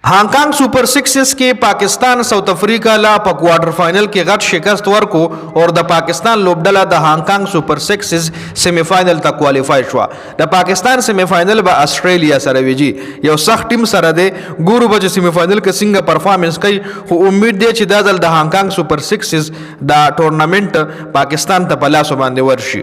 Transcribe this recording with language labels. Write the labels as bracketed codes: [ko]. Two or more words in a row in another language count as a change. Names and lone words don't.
[ps] हांगकांग सुपर सिक्सेस के पाकिस्तान साउथ अफ्रीका ला په [en] quarter final [ps] کې غټ شکست ورکو او د پاکستان لوبډله د هانګکانګ سوپر سکسز [en] semi final [ps] ته کوالیفای شو. د پاکستان [en] semi final [ps] به استرالیا سره ویجی یو سخت ټیم سره دی. ګورو به [en] semi final [ps] کې څنګه پرفارمنس کوي، خو امید دی چې دا ځل د هانګکانګ سوپر سکسز دا ټورنمنت پاکستان ته په لاس باندې ورشي.